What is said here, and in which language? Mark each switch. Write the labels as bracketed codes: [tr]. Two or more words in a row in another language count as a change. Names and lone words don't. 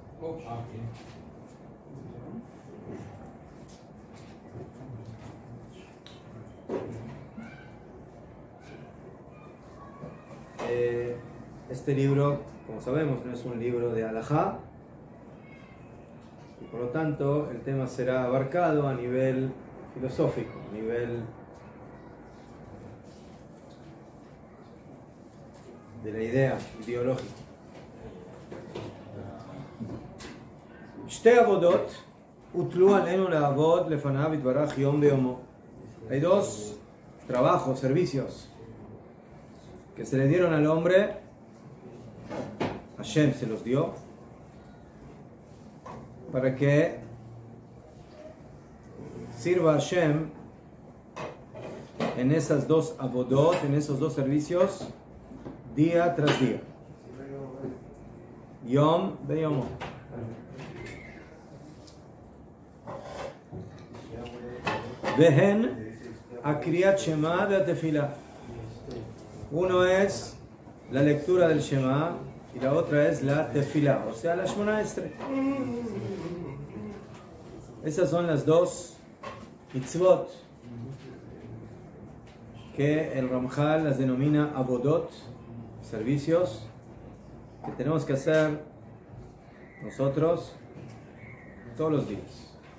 [es] Este libro, como sabemos, no es un libro de halajá, y por lo tanto el tema será abarcado a nivel filosófico, a nivel de la idea ideológica. [he] שתי עבודות הוטלו עלינו לעבוד לפניו יתברך יום ביומו. [es] Hay dos trabajos, servicios que se le dieron al hombre. Hashem se los dio para que sirva a Hashem en esas dos avodot, en esos dos servicios, día tras día. [he] יום ביומו. והן ה קריאת שמע ו תפילה. [es] Uno es la lectura del Shema y la otra es la Tefila, o sea, la Shemona Estre. Esas son las dos mitzvot que el Ramjal las denomina avodot, servicios que tenemos que hacer nosotros todos los días.